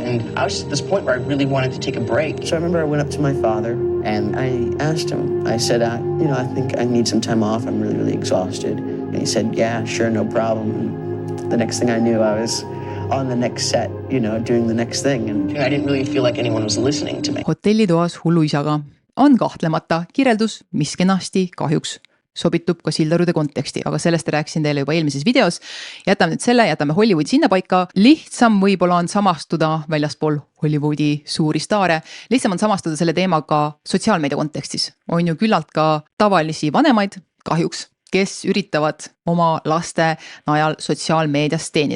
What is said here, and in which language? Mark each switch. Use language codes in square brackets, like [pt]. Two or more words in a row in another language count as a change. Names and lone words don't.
[en] And I was at this point where I really wanted to take a break. So I remember I went up to my father and I asked him, I said, I think I need some time off. I'm really, really exhausted. And he said, yeah, sure, no problem. And the next thing I knew, I was on the next set, doing the next thing. And I didn't really feel like anyone was listening to me. [et] Hotellitoas hullu isaga on kahtlemata kirjeldus, mis kenasti kahjuks sobitub ka Sildarude konteksti, aga sellest rääkisin teile juba eelmises videos. Jätame nüüd selle, jätame Hollywoodi sinna paika. Lihtsam võib-olla on samastuda väljaspool Hollywoodi suuri staare. Lihtsam on samastuda selle teemaga sotsiaalmeedia kontekstis. On ju küllalt ka tavalisi vanemaid, kahjuks, kes üritavad oma laste najal sotsiaalmeedias teenida.